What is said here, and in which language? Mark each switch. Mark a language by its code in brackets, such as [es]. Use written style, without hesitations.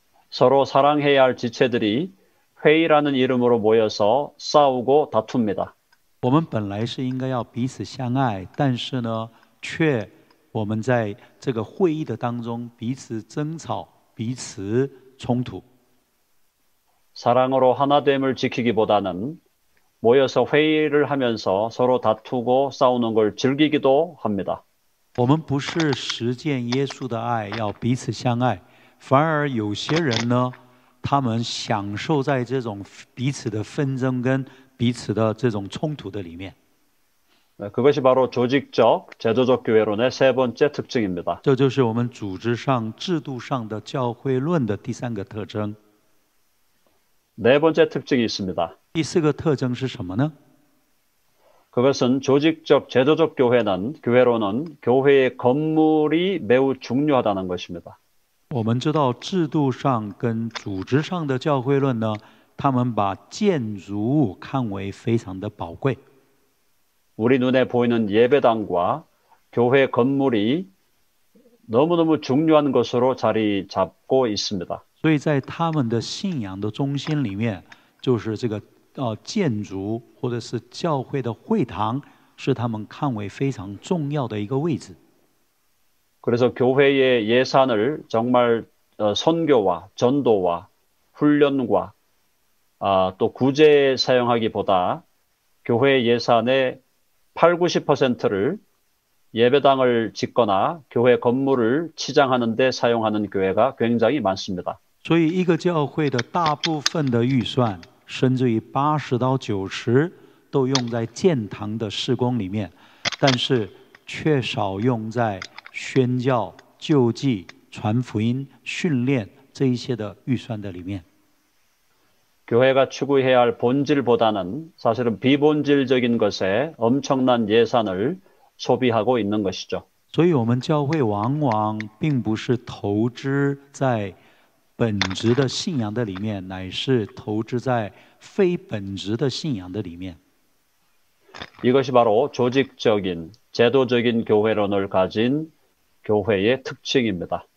[ko] 서로 사랑해야 할 지체들이 회의라는 이름으로 모여서 싸우고 다툽니다. [zh] 我们本来是应该要彼此相爱，但是呢，却我们在这个会议的当中彼此争吵、彼此冲突。 [ko] 사랑으로 하나됨을 지키기보다는 모여서 회의를 하면서 서로 다투고 싸우는 걸 즐기기도 합니다. [zh] 我们不是实践耶稣的爱，要彼此相爱，反而有些人呢，他们享受在这种彼此的纷争跟彼此的这种冲突的里面。 [ko] 그것이 바로 조직적, 제도적 교회론의 세 번째 특징입니다. [zh] 这就是我们组织上、制度上的教会论的第三个特征。 [ko] 네 번째 특징이 있습니다. [zh] 第四个特征是什么呢？ [ko] 그것은 조직적, 제도적 교회로는 교회의 건물이 매우 중요하다는 것입니다. [zh] 我们知道制度上跟组织上的教会论呢，他们把建筑物看为非常的宝贵。 [ko] 우리 눈에 보이는 예배당과 교회 건물이 너무너무 중요한 것으로 자리 잡고 있습니다. [zh] 所以在他们的信仰的中心里面，就是这个建筑或者是教会的会堂，是他们看为非常重要的一个位置。 [ko] 그래서 교회의 예산을 정말 선교와 전도와 훈련과 또 구제에 사용하기보다 교회 예산의 8, 90%를 예배당을 짓거나 교회 건물을 치장하는 데 사용하는 교회가 굉장히 많습니다. [zh] 所以一个教会的大部分的预算，甚至于80到90都用在建堂的事工里面，但是却少用在宣教、救济、传福音、训练这一些的预算的里面。 [ko] 교회가 추구해야 할 본질보다는 사실은 비본질적인 것에 엄청난 예산을 소비하고 있는 것이죠. [zh] 所以我们教会往往并不是投资在本质的信仰的里面，乃是投资在非本质的信仰的里面。 [ko] 이것이 바로 조직적인, 제도적인 교회론을 가진 교회의 특징입니다.